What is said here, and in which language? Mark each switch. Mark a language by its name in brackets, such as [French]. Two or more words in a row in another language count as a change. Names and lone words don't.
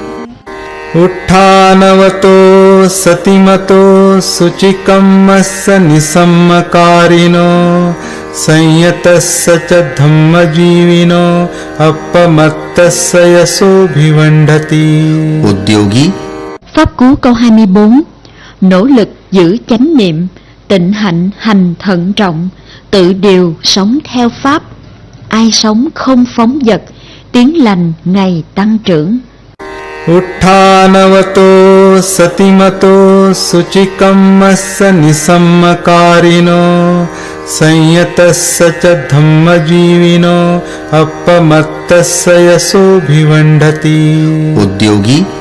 [Pali] उत्थानवतो सतिमतो शुचिकम्मस्स निसम्मकारिणो संयतस्स च धम्मजीविनो अपमत्तस्य यशोभिवण्ढति। उद्योगी [Vietnamese] Pháp cú câu 24. Nỗ lực giữ chánh niệm, tịnh hạnh hành thận trọng, tự điều sống theo Pháp. Ai sống không phóng dật, tiếng lành ngày tăng trưởng. [Pali] उत्थानवतो सतिमतो शुचिकम्मस्स निसम्मकारिणो संयतस्स च धम्मजीविनो अपमत्तस्य यशोभिवण्ढति। उद्योगी